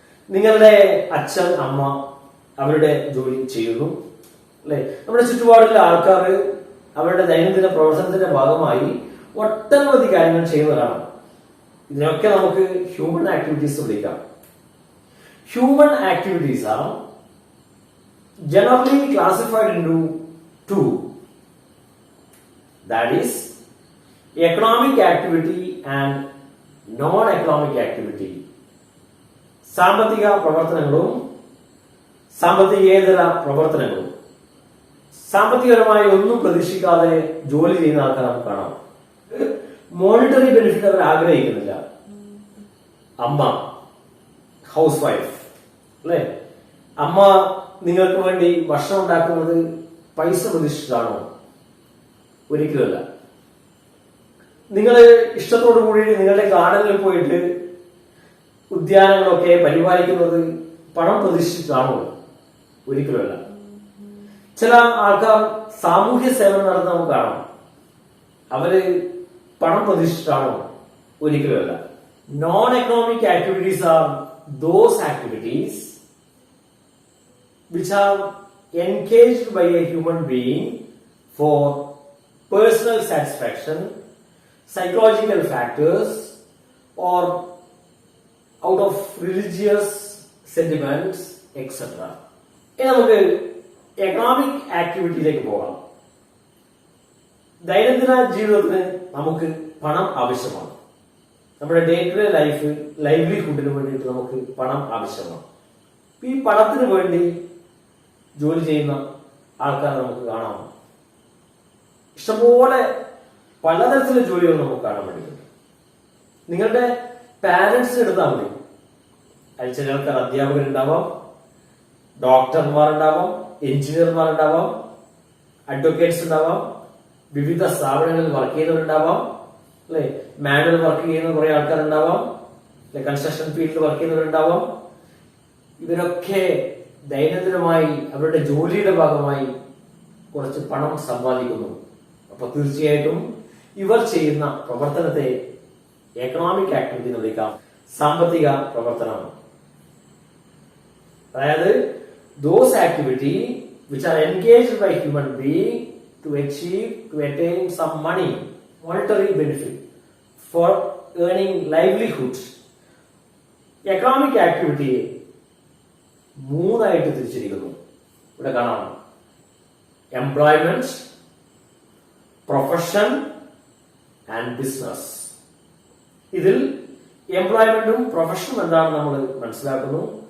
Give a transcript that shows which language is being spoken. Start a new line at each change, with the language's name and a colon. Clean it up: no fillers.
Malayalam: നിങ്ങളുടെ അച്ഛൻ, അമ്മ അവരുടെ ജോലി ചെയ്യുന്നു, അല്ലെ? നമ്മുടെ ചുറ്റുപാടിലെ ആൾക്കാർ അവരുടെ ദൈനംദിന പ്രവർത്തനത്തിന്റെ ഭാഗമായി ഒട്ടനവധി കാര്യങ്ങൾ ചെയ്യുന്നവരാണ്. ഇതിനൊക്കെ നമുക്ക് ഹ്യൂമൻ ആക്ടിവിറ്റീസ് വിളിക്കാം.
English: Human activities are generally classified into 2. That is, economic activity and non-economic activity.
Malayalam: സാമ്പത്തിക പ്രവർത്തനങ്ങളും സാമ്പത്തികേതര പ്രവർത്തനങ്ങളും. സാമ്പത്തികപരമായി ഒന്നും പ്രതീക്ഷിക്കാതെ ജോലി ചെയ്യുന്ന ആൾക്കാർ നമുക്ക് കാണാം. മോണിറ്ററി ബെനിഫിറ്റ് അവർ ആഗ്രഹിക്കുന്നില്ല. അമ്മ, ഹൗസ് വൈഫ്, അല്ലെ? അമ്മ നിങ്ങൾക്ക് വേണ്ടി ഭക്ഷണം ഉണ്ടാക്കുന്നത് പൈസ പ്രതീക്ഷിച്ചിട്ടാണോ? ഒരിക്കലുമല്ല. നിങ്ങൾ ഇഷ്ടത്തോടു കൂടി നിങ്ങളുടെ ഗാർഡനിൽ പോയിട്ട് ഉദ്യാനങ്ങളൊക്കെ പരിപാലിക്കുന്നത് പണം പ്രതീക്ഷിച്ചിട്ടാണോ? ഒരിക്കലുമല്ല. ചില ആൾക്കാർ സാമൂഹ്യ സേവനം നടത്തുന്ന നമുക്ക് കാണാം. അവര് പണം പ്രതീക്ഷിച്ചിട്ടാണോ? ഒരിക്കലുമല്ല.
English: non economic activities
Malayalam: are those activities
English: which are engaged by a human being for personal satisfaction, psychological factors, or out of religious sentiments, etc.
Malayalam: ഇനി നമുക്ക് എക്കണോമിക് ആക്ടിവിറ്റിയിലേക്ക് പോകാം. ദൈനംദിന ജീവിതത്തിന് നമുക്ക് പണം ആവശ്യമാണ്. നമ്മുടെ ഡേ ടു ഡേ ലൈഫ് ലൈവ്ലിഹുഡിന് വേണ്ടിയിട്ട് നമുക്ക് പണം ആവശ്യമാണ്. ഈ പണത്തിന് വേണ്ടി ജോലി ചെയ്യുന്ന ആൾക്കാർ നമുക്ക് കാണാം. ഇഷ്ടംപോലെ പലതരത്തിലുള്ള ജോലികൾ നമുക്ക് കാണാൻ വേണ്ടിയിട്ടുണ്ട്. നിങ്ങളുടെ പാരന്റ്സിന് എടുത്താൽ മതി. അതിൽ ചില ആൾക്കാർ അധ്യാപകരുണ്ടാവാം, ഡോക്ടർമാരുണ്ടാവാം, എഞ്ചിനീയർമാരുണ്ടാവാം, അഡ്വക്കേറ്റ്സ് ഉണ്ടാവാം, വിവിധ സ്ഥാപനങ്ങളിൽ വർക്ക് ചെയ്യുന്നവരുണ്ടാവാം, അല്ലെ, മാനുവൽ വർക്ക് ചെയ്യുന്ന കുറെ ആൾക്കാരുണ്ടാവാം, അല്ലെ, കൺസ്ട്രക്ഷൻ ഫീൽഡിൽ വർക്ക് ചെയ്യുന്നവരുണ്ടാവാം. ഇവരൊക്കെ ദൈനംദിനമായി അവരുടെ ജോലിയുടെ ഭാഗമായി കുറച്ച് പണം സമ്പാദിക്കുന്നു. അപ്പൊ തീർച്ചയായിട്ടും ഇവർ ചെയ്യുന്ന പ്രവർത്തനത്തെ എക്കണോമിക് ആക്ടിവിറ്റി എന്ന് വിളിക്കാം, സാമ്പത്തിക പ്രവർത്തനം. അതായത്
English: Those activity which are engaged by human being to attain some money, monetary benefit for earning livelihood.
Malayalam: Economic ആക്ടിവിറ്റിയെ മൂന്നായിട്ട് തിരിച്ചിരിക്കുന്നു. ഇവിടെ കാണാം: എംപ്ലോയ്മെന്റ്, പ്രൊഫഷൻ ആൻഡ് ബിസിനസ്. ഇതിൽ എംപ്ലോയ്മെന്റും പ്രൊഫഷനും എന്താണെന്ന് നമ്മൾ മനസ്സിലാക്കുന്നു.